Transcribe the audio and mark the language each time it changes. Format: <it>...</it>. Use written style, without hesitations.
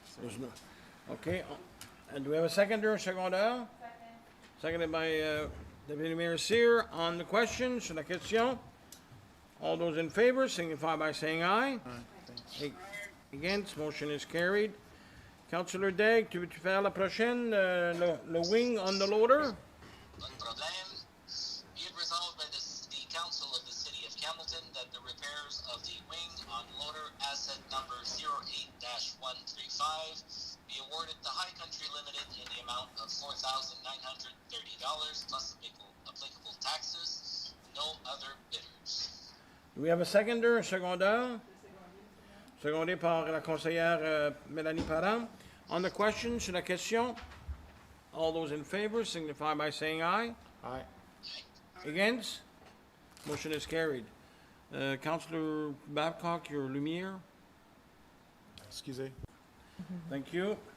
<en>There's no. Okay. And do we have a seconder,</en> <fr>secondaire?</fr> <en>Seconded by Deputy Mayor Cyr. On the question,</en> <fr>sur la question,</fr> <en>all those in favor signify by saying aye. Against, motion is carried.</en> <fr>Councillor Daigle, tu veux-tu faire la prochaine, le</fr> <en>wing on the loader?</en> <fr>Pas de problème.</fr> <en>Be it resolved by the Council of the City of Hamilton that the repairs of the wing on loader asset number 08-135 be awarded to High Country Limited in the amount of $4,930 plus applicable taxes. No other bidders. Do we have a seconder,</en> <fr>un secondaire? Secondé par la conseillère Mélanie Parent.</fr> <en>On the question,</en> <fr>sur la question,</fr> <en>all those in favor signify by saying aye. Aye. Against? Motion is carried. Councillor Babcock, your Lumiere.</en> <fr>Excusez.</fr> <en>Thank you.</en>